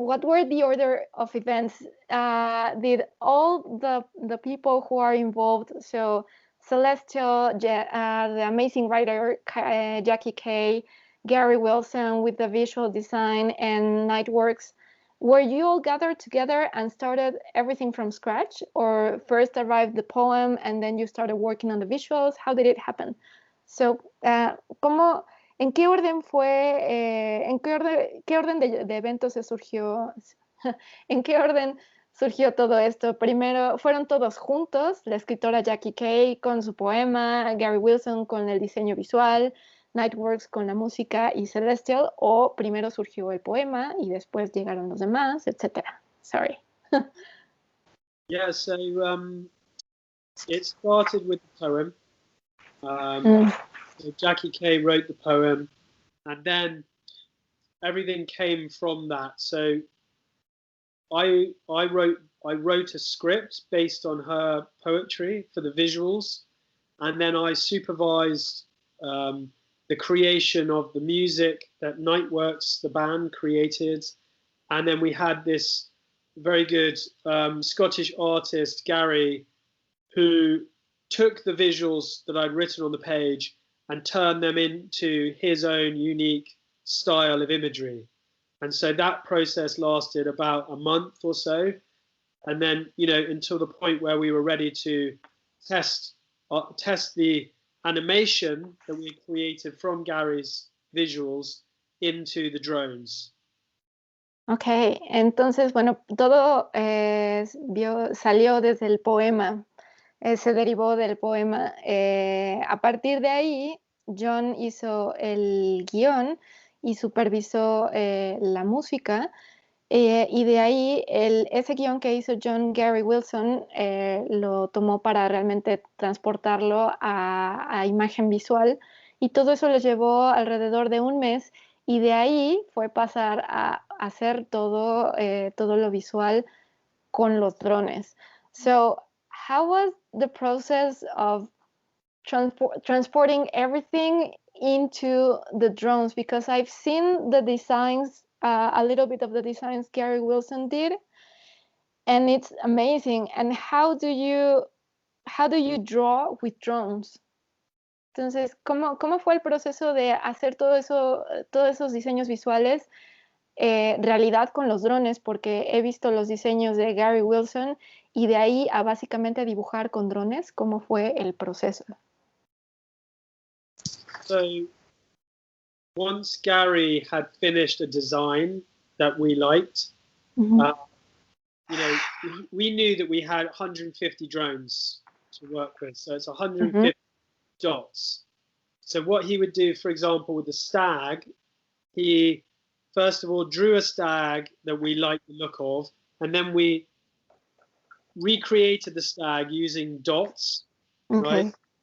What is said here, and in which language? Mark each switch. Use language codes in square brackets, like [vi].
[en] What were the order of events? Did all the people who are involved, so Celestial, the amazing writer Jackie Kay, Gary Wilson with the visual design and Nightworks, were you all gathered together and started everything from scratch? Or first arrived the poem and then you started working on the visuals? How did it happen? [es] So, ¿en qué orden fue, qué orden de eventos se surgió, en qué orden surgió todo esto? Primero, ¿fueron todos juntos? La escritora Jackie Kay con su poema, Gary Wilson con el diseño visual, Nightworks con la música y Celestial, o primero surgió el poema y después llegaron los demás, etcétera. [en] Sorry. Yeah, so it started with the poem. So Jackie Kay wrote the poem, and then everything came from that. So I wrote a script based on her poetry for the visuals, and then I supervised the creation of the music that Nightworks, the band, created. And then we had this very good Scottish artist, Gary, who took the visuals that I'd written on the page and turned them into his own unique style of imagery. And so that process lasted about a month or so. And then, until the point where we were ready to test the animation that we created from Gary's visuals into the drones. [es] Ok, entonces, bueno, todo salió desde el poema, se derivó del poema. A partir de ahí, John hizo el guión y supervisó la música, y de ahí ese guión que hizo John Gary Wilson lo tomó para realmente transportarlo a imagen visual, y todo eso les llevó alrededor de un mes, y de ahí fue pasar a hacer todo lo visual con los drones. [en] So, how was the process of transporting everything into the drones? Because I've seen the designs, a little bit of the designs Gary Wilson did, and it's amazing. And how do you draw with drones? [es] Entonces, ¿cómo fue el proceso de hacer todos esos diseños visuales realidad con los drones? Porque he visto los diseños de Gary Wilson y de ahí a básicamente dibujar con drones. ¿Cómo fue el proceso? [en] So once Gary had finished a design that we liked, Mm-hmm. We knew that we had 150 drones to work with. So it's 150 dots. So what he would do, for example, with the stag, he first of all drew a stag that we liked the look of, and then we recreated the stag using dots, right?